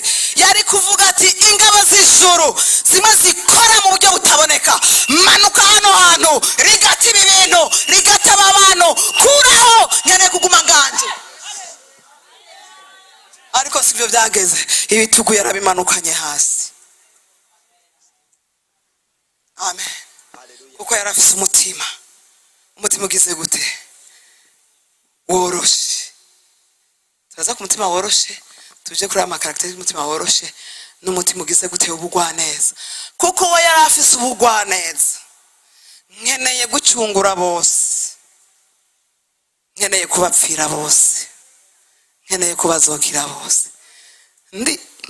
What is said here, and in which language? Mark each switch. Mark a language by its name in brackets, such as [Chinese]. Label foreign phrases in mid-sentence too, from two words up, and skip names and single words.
[Rundi] Yari kuvuga ati ingabo z'ijuru zimwe zikora mu buryo butaboneka, manuka hano hantu, rigata ibi bintu, rigata aba bantu, kuraho, nkeneye kuguma nganje. Ariko sibyo byageze, ibitugu yarabimanukanye hasi. Amen. Kuko yarafise umutima ugize gute, woroshe. Turaza ku mutima woroshe, tuje kuri ama character y'umutima woroshe n'umutima ugize gute, ubugwaneza. Kuko we yarafise ubugwaneza. Nkeneye gucungura bose, nkeneye kubapfira bose, nkeneye kubazokira bose.